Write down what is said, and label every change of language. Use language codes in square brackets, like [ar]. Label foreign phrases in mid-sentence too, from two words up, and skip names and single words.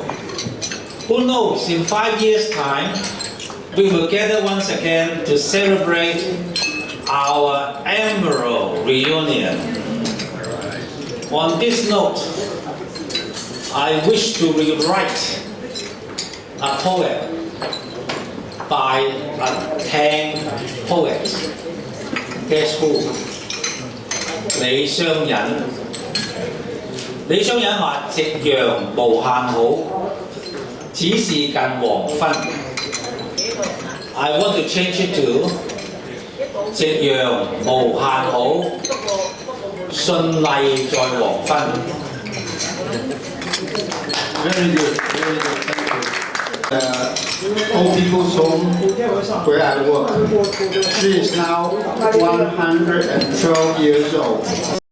[en] Who knows, in 5 years' time, we will gather once again to celebrate our annual reunion. On this note, I wish to rewrite a poem by a 10 poets. Guess who? 李商隱。 [yue] 李商隱話： [lzh] 夕陽無限好，只是近黃昏。 [en] I want to change it to [lzh] 夕陽無限好，順麗在黃昏。 [en] Very good, very good, thank you. Old people's home where I work. She is now 112 years old.